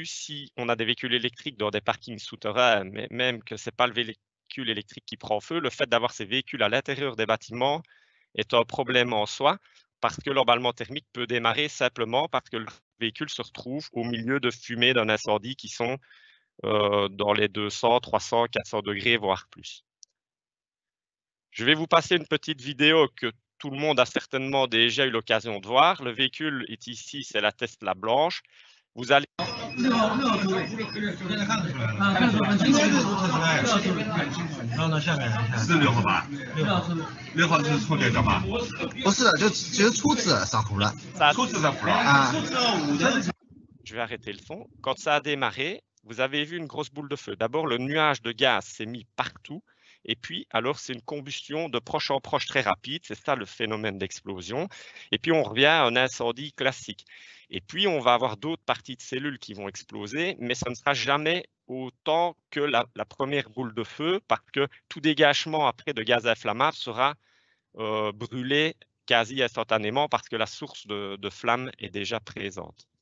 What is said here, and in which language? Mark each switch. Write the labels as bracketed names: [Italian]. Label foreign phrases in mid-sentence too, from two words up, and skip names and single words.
[French] Si on a des véhicules électriques dans des parkings souterrains, mais même que ce n'est pas le véhicule électrique qui prend feu, le fait d'avoir ces véhicules à l'intérieur des bâtiments est un problème en soi, parce que l'emballement thermique peut démarrer simplement parce que le véhicule se retrouve au milieu de fumées d'un incendie qui sont dans les 200, 300, 400 degrés, voire plus. Je vais vous passer une petite vidéo que tout le monde a certainement déjà eu l'occasion de voir. Le véhicule est ici, c'est la Tesla blanche. Vous allez... [Chinese] 6号吧，6号就是充电桩吧？不是，就其实初次上图了，初次上图了啊。 [French] Je vais arrêter le son. Quand ça a démarré, vous avez vu une grosse boule de feu. D'abord, le nuage de gaz s'est mis partout. Et puis, alors, c'est une combustion de proche en proche très rapide. C'est ça le phénomène d'explosion. Et puis, on revient à un incendie classique. Et puis, on va avoir d'autres parties de cellules qui vont exploser, mais ça ne sera jamais autant que la première boule de feu, parce que tout dégagement après de gaz inflammable sera brûlé quasi instantanément parce que la source de flamme est déjà présente.